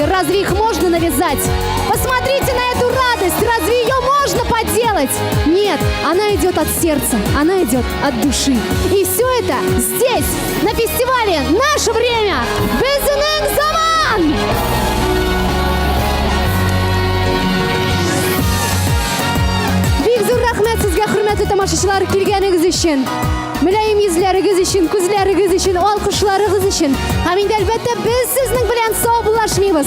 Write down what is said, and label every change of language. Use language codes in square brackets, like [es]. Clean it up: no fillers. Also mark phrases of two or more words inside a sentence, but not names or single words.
[ru] Разве их можно навязать? Посмотрите на эту радость. Разве ее можно подделать? Нет, она идет от сердца, она идет от души. И все это здесь, на фестивале «Наше время». [kk] Безінің заман! [tt] Бик зур рахмет сезгә, хөрмәтле тамашачылар, килгәнегез өчен. Мөлаем йөзләрегез өчен, күзләрегез өчен, алкышларыгыз өчен. Һәм инде әлбәттә без сезнең белән саубуллашмыйбыз.